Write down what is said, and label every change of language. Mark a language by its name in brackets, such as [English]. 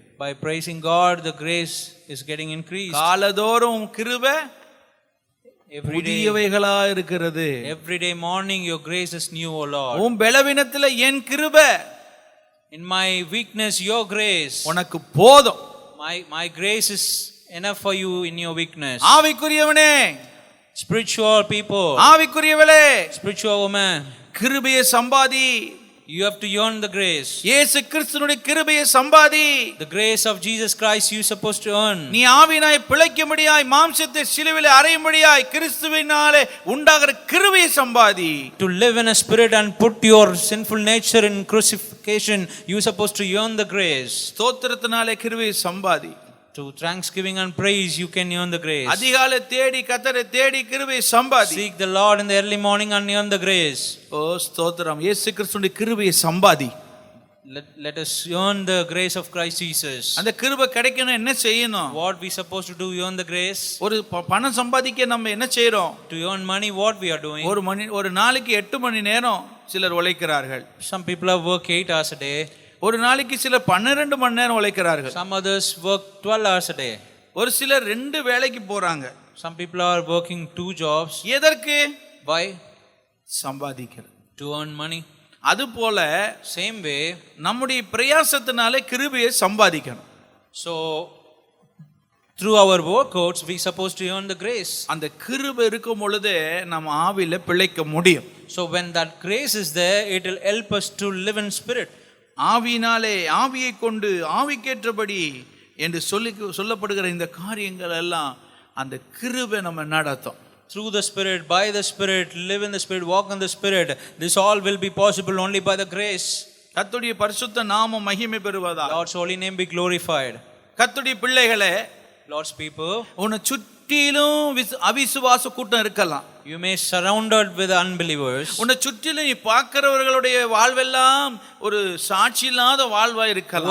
[English] By praising God, the grace is getting increased. [Tamil] காலதோறும் கிருபை புதியவைகளா இருக்கிறது. [English] Every day morning your grace is new, O Lord. [Tamil] உன் பலவீனத்துல என் கிருபை, [English] In my weakness your grace. [Tamil] உனக்கு போதும். [English] My grace is enough for you in your weakness. [Tamil] ஆவிக்குரியவனே, [English] Spiritual people, [Tamil] ஆவிக்குரியவளே, [English] spiritual woman, [Tamil] கிருபையை சம்பாதி. [English] you have to earn the grace. [Tamil] இயேசு கிறிஸ்துவினுடைய கிருபையை சம்பாதி. [English] The grace of Jesus Christ you supposed to earn. [Tamil] நீ ஆவினாய் பிழைக்கும்படியாய், மாம்சத்தை சிலுவையிலே அறையும்படியாய் கிறிஸ்துவினாலே உண்டாகிற கிருபையை சம்பாதி. [English] To live in a spirit and put your sinful nature in crucifixion, you supposed to earn the grace. [Tamil] ஸ்தோத்திரத்தினாலே கிருபையை சம்பாதி. [English] To thanksgiving and praise you can earn the grace. [Tamil] அதிகாலை தேடி கர்த்தரை தேடி கிருபையை சம்பாதி. [English] Seek the Lord in the early morning and earn the grace. [Tamil] ஓ ஸ்தோத்திரம். இயேசு கிறிஸ்துவினுடைய கிருபையை சம்பாதி. [English] Let us earn the grace of Christ Jesus. [Tamil] அந்த கிருபை கிடைக்கணும் என்ன செய்யணும்? [English] What we supposed to do earn the grace? [Tamil] ஒரு பணம் சம்பாதிக்க நம்ம என்ன செய்றோம்? [English] To earn money what we are doing? [Tamil] ஒரு நாளைக்கு 8 மணி நேரம் சிலர் உழைக்கிறார்கள். [English] Some people have work 8 hours a day. [Tamil] ஒரு நாளைக்கு சிலர் 12 மணி நேரம் உழைக்கிறார்கள். [English] Some others work 12 hours a day. [Tamil] ஒரு சிலர் 2 வேலைக்கு போறாங்க. [English] Some people are working 2 jobs. [Tamil] எதற்கு? [English] Why? [Tamil] சம்பாதிக்கிறது. [English] To earn money. [Tamil] அதுபோல [English] Same way, [Tamil] நம்முடைய பிரயாசத்தினாலே கிருபையை சம்பாதிக்கணும். [English] so through our workouts we supposed to earn the grace. [Tamil] அந்த கிருபை இருக்கும் பொழுது நம்ம ஆவியில பிழைக்க முடியும். [English] So when that grace is there, it will help us to live in spirit. [Tamil] ஆவியினாலே, ஆவியை கொண்டு ஆவிக்கேற்றபடி என்று சொல்லப்படுகிற இந்த காரியங்கள் எல்லாம் அந்த கிருபை நம்ம நடத்தும். [English] Through the spirit, by the spirit, live in the spirit, walk in the spirit. This all will be possible only by the grace. [Tamil] கர்த்தருடைய பரிசுத்த நாமம் மகிமை பெறுவதாக. [English] Lord's holy name be glorified. [Tamil] கர்த்தருடைய பிள்ளைகளே, [English] Lord's people, [Tamil] உன்னை சுற்றிலும் அவிசுவாச கூட்டம் இருக்கலாம். [English] you may surrounded with unbelievers. [Tamil] உன்னை சுற்றிலும் நீ பார்க்கிறவர்களுடைய வாழ்வெல்லாம் ஒரு சாட்சி இல்லாத வாழ்வா இருக்கலாம்.